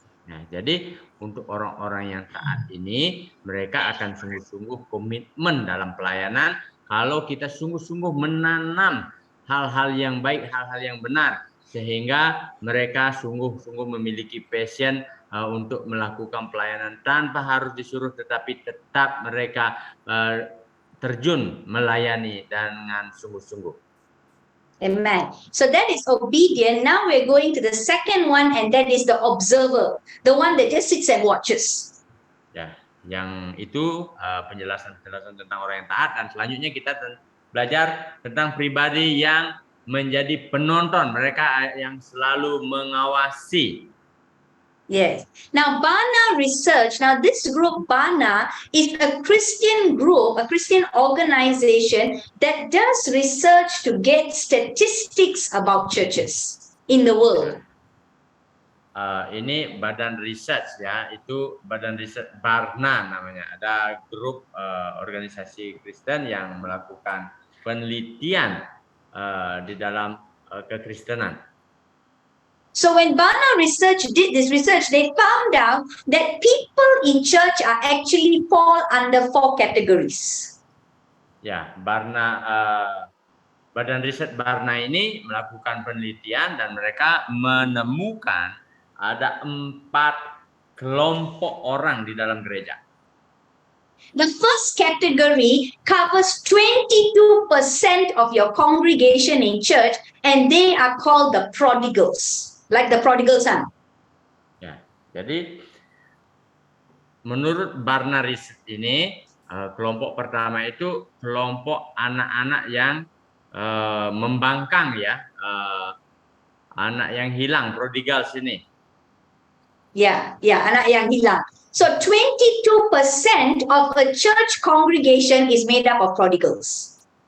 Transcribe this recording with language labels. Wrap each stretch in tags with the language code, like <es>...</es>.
<id>Nah, jadi untuk orang-orang yang taat ini, mereka akan sungguh-sungguh komitmen dalam pelayanan kalau kita sungguh-sungguh menanam hal-hal yang baik, hal-hal yang benar, sehingga mereka sungguh-sungguh memiliki passion untuk melakukan pelayanan tanpa harus disuruh, tetapi tetap mereka terjun melayani dengan sungguh-sungguh.</id> <en>Amen. So that is obedient. Now we're going to the second one, and that is the observer, the one that just sits and watches.</en> <id>Ya, yang itu penjelasan-penjelasan tentang orang yang taat, dan selanjutnya kita belajar tentang pribadi yang menjadi penonton, mereka yang selalu mengawasi.</id> <en>Yes. Now, Barna Research, now this group, Barna, is a Christian group, a Christian organization that does research to get statistics about churches in the world.</en> <id>Ini badan research ya, itu badan research Barna namanya. Ada grup organisasi Kristen yang melakukan penelitian di dalam kekristenan.</id> <en>So when Barna Research did this research, they found out that people in church are actually fall under 4 categories.</en> <id>Ya, Barna badan riset Barna ini melakukan penelitian dan mereka menemukan ada 4 kelompok orang di dalam gereja.</id> <en>The first category covers 22% of your congregation in church, and they are called the prodigals, like the prodigal son.</en> <id>Ya, jadi menurut Barna Riset ini, kelompok pertama itu kelompok anak-anak yang membangkang ya, anak yang hilang, prodigals ini. Ya, anak yang hilang.</id> <en>So 22% of a church congregation is made up of prodigals.</en>